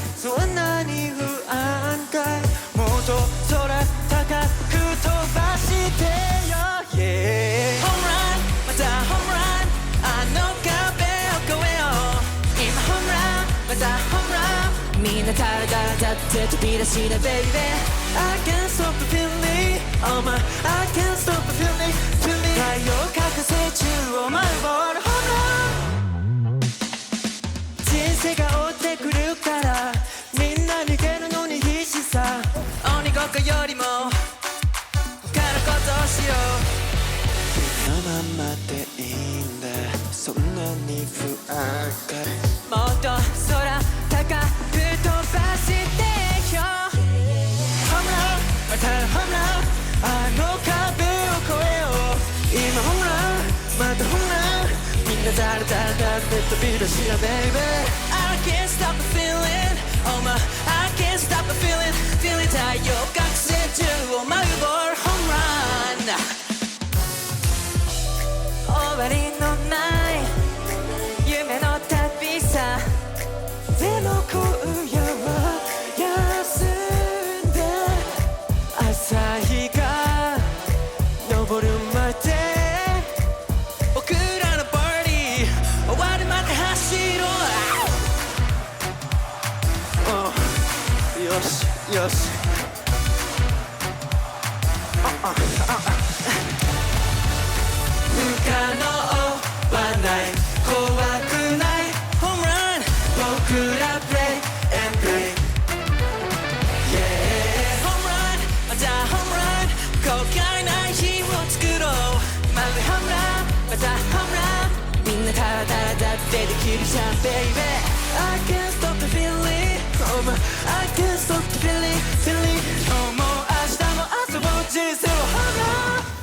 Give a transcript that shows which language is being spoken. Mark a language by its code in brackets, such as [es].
[ja] そんなに不安かい。もっと空高く飛ばしてよ、yeah。ホームランまたホームラン、あの壁を越えよう。今ホームランまたホームラン、みんなダラダラだって飛び出しな baby。 [en] I can't stop the feeling, oh my I can't stop the feeling, feeling。 [ja] 太陽覚醒中を舞うボールホームラン。人生が追ってくるからみんな逃げるのに必死さ。鬼ごっこよりも他のことをしよう。君のままでいいんだ。そんなに不安かい。もっと空高く飛ばしてよ。ホームランまたホームラン、あの壁を越えよう。今ホームランまたホームラン、みんなダラダラだって飛び出しな baby。 [en] I can't stop the feeling, oh my I can't stop the feeling, feeling。 [ja] 太陽覚醒中を舞うボールホームラン。終わりのない夢の旅さ。でも今夜は休んで朝日が昇るまで僕らのパーティー終わるまで走ろう。よしよし。不可能はない怖くないホームラン、僕らプレイ [en] and play、 [ja] yeah。ホームランまたホームラン、後悔ない日を作ろう。まるでホームランまたホームラン、みんなダラダラだってできるじゃん baby。 [en] I can't stop the feeling, oh my I can't stop the feeling, feeling。 [ja] 今日も明日も遊ぼう人生をホームラン。